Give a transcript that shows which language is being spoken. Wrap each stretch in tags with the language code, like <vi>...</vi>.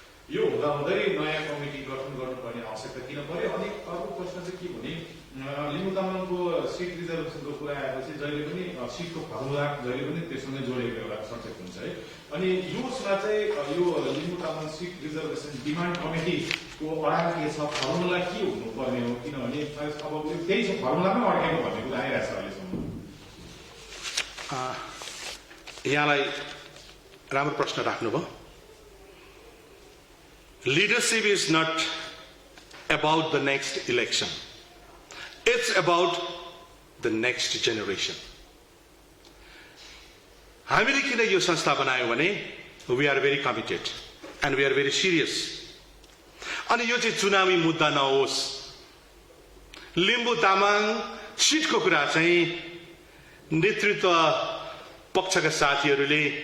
<ne>यो हुँदाहुँदै नयाँ कमिटी गठन गर्नुपर्ने आवश्यकता किन पर्यो अनि अर्को प्रश्न चाहिँ के भने लिम्बू तामाङको सिट रिजर्भेसनको कुरा आएपछि जहिले पनि सिटको फर्मुला जहिले पनि त्यससँगै जोडेको एउटा सब्जेक्ट हुन्छ है अनि यसमा चाहिँ यो Limbu Tamang seat reservation demand कमिटीको अडान के छ फर्मुला के हुनुपर्ने हो किनभने अब त्यही छ फर्मुलामै अड्केको भन्ने कुरा आइरहेको छ अहिलेसम्म यहाँलाई राम्रो प्रश्न राख्नुभयो</ne> <en>Leadership is not about the next election. It's about the next generation.</en> <ne>हामीले किन यो संस्था बनायौं भने</ne> <en>we are very committed and we are very serious.</en> <ne>अनि यो चाहिँ चुनावी मुद्दा नहोस् लिम्बू तामाङ सिटको कुरा चाहिँ नेतृत्व पक्षका साथीहरूले</ne>